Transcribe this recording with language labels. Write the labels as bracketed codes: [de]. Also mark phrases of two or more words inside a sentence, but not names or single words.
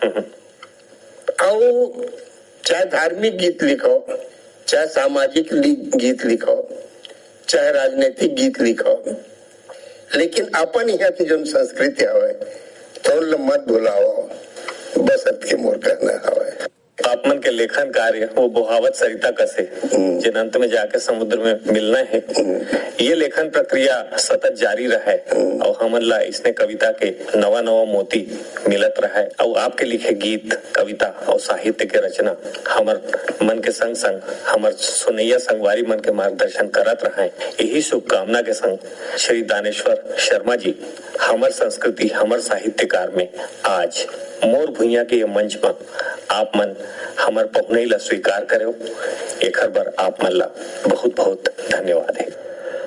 [hne] और चाहे धार्मिक गीत लिखो, चाहे सामाजिक गीत लिखो, चाहे राजनीतिक गीत लिखो, लेकिन अपन यहाँ की जो संस्कृति है तो मत भुलाओ, बस के मोर कहना है। आप मन के लेखन कार्य वो बहावत सरिता कसे जिन अंत में जाके समुद्र में मिलना है, ये लेखन प्रक्रिया सतत जारी रहे और हमन ला इसने कविता के नवा नवा मोती मिलत रहे और आपके लिखे गीत कविता और साहित्य के रचना हमर मन के संग संग हमर सुनैया संगवारी मन के मार्गदर्शन करत रहे। यही शुभकामना के संग श्री दानेश्वर शर्मा जी हमर संस्कृति हमर साहित्यकार में आज मोर भुइया के मंच पर आप मन हमर पहुनई ला स्वीकार करो, एक बार आप मन ला बहुत बहुत धन्यवाद है।